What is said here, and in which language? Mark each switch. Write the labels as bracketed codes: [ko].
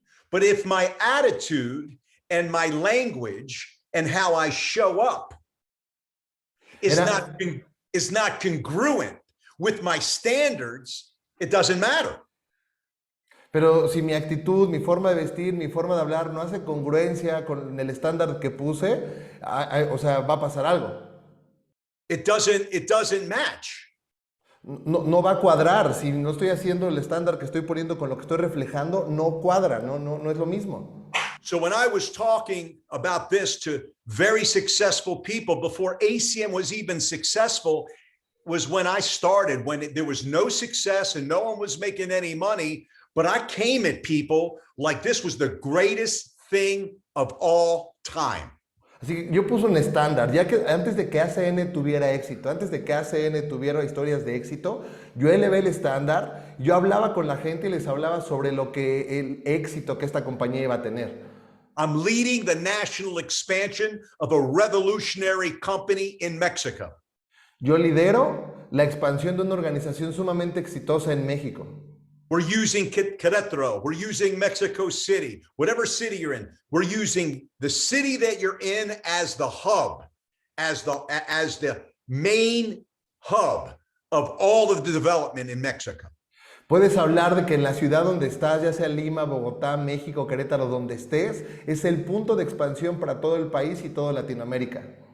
[en] But if my attitude and my language and how I show up is not congruent with my standards, it doesn't matter. [es] Pero si mi actitud, mi forma de vestir, mi forma de hablar no hace congruencia con el estándar que puse, o sea, va a pasar algo. [en] It doesn't match. [es] No va a cuadrar. Si no estoy haciendo el estándar que estoy poniendo con lo que estoy reflejando, no cuadra, no es lo mismo. [en] So when I was talking about this to very successful people before ACM was even successful, was when I started, when there was no success and no one was making any money, but I came at people like this was the greatest thing of all time. [es] Así que yo puse un estándar, ya que antes de que ACN tuviera éxito, antes de que ACN tuviera historias de éxito, yo elevé el estándar, yo hablaba con la gente y les hablaba sobre lo que el éxito que esta compañía iba a tener. [en] I'm leading the national expansion of a revolutionary company in Mexico. [es] Yo lidero la expansión de una organización sumamente exitosa en México. [en] We're using Querétaro. We're using Mexico City. Whatever city you're in, we're using the city that you're in as the hub, as the main hub of all of the development in Mexico. [es] Puedes hablar de que en la ciudad donde estás, ya sea Lima, Bogotá, México, Querétaro, donde estés, es el punto de expansión para todo el país y toda Latinoamérica.